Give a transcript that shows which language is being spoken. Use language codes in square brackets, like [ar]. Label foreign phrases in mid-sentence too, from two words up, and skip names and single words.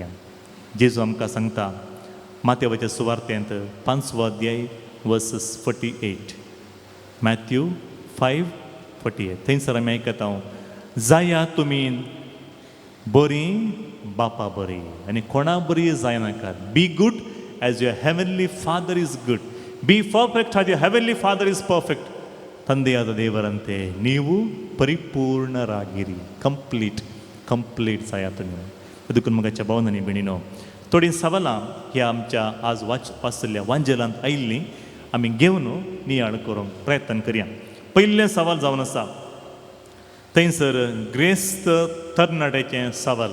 [kok] जेजू आमकां सांगता मातेवाच्या सुवार्तेंत 5वो अध्याय वर्सेस 48. मॅथ्यू 5:48. थंयसर आमी आयकता जाया तुमी बरीं बापा बरीं आनी कोणा बरीं जायनाकात. [en] be good as your heavenly father is good. be perfect as your heavenly father is perfect. [kn] ತಂದೆಯಾದ ದೇವರಂತೆ ನೀವು ಪರಿಪೂರ್ಣರಾಗಿರಿ. [kok] कंप्लीट जायात न्ही. देखून मगाच्या भावनांनी भयणीनो थोडीं सवालां ह्या आमच्या आज वाचलेल्या वांजेलांत आयिल्लीं आमी घेवन नियाळ करूंक प्रयत्न करया. पयलें सवाल जावन आसा थंयसर ग्रेस्त तरणाट्याचें सवाल.